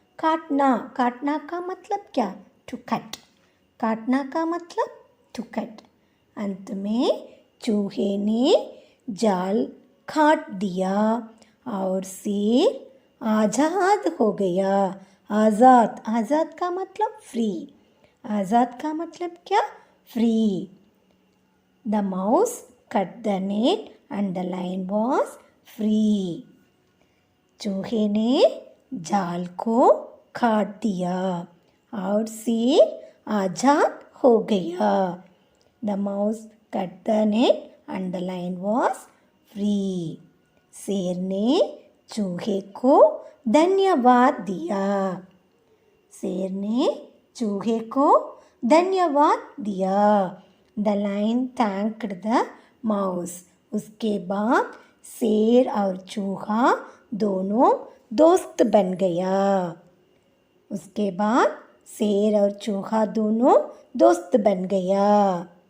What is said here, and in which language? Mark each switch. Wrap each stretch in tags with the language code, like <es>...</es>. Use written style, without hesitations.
<hi>काटना, काटना का मतलब क्या?</hi> <en>To cut.</en> <hi>काटना का मतलब टू कट. अंत में चूहे ने जाल काट दिया और शेर आज़ाद हो गया. आज़ाद, आज़ाद का मतलब फ्री. आज़ाद का मतलब क्या? Free.</hi> <en>The mouse cut the net and the lion was free.</en> <hi>चूहे ने जाल को काट दिया और शेर आज़ाद हो गया.</hi> <en>The mouse cut the net and the lion was free.</en> <hi>शेर ने चूहे को धन्यवाद दिया. शेर ने चूहे को धन्यवाद दिया.</hi> <en>The lion thanked the mouse.</en> <hi>उसके बाद शेर और चूहा दोनों दोस्त बन गया. उसके बाद शेर और चूहा दोनों दोस्त बन गया.</hi>